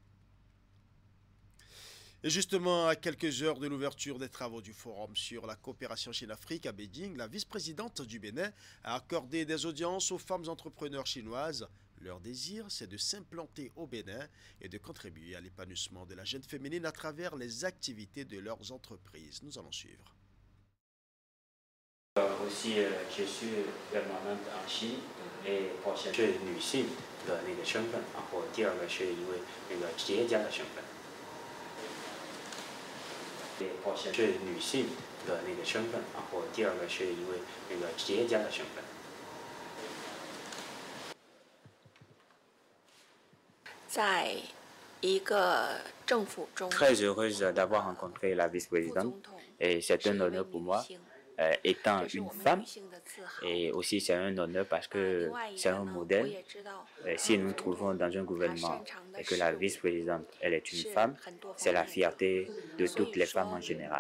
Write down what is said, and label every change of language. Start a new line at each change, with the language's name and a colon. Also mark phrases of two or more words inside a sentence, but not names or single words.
French: Et justement, à quelques heures de l'ouverture des travaux du Forum sur la coopération Chine-Afrique à Beijing, la vice-présidente du Bénin a accordé des audiences aux femmes entrepreneurs chinoises. Leur désir, c'est de s'implanter au Bénin et de contribuer à l'épanouissement de la jeune féminine à travers les activités de leurs entreprises. Nous allons suivre. Aussi, je suis permanente en Chine et prochainement.
Chinese: 是女性的那个身份，然后第二个是一位那个企业家的身份。是女性的那个身份，然后第二个是一位那个企业家的身份。在一个政府中，
French: Très heureuse d'avoir rencontré la vice-présidente et c'est un honneur pour moi. Étant une femme, et aussi c'est un honneur parce que c'est un modèle. Si nous nous trouvons dans un gouvernement et que la vice-présidente, elle est une femme, c'est la fierté de toutes les femmes en général.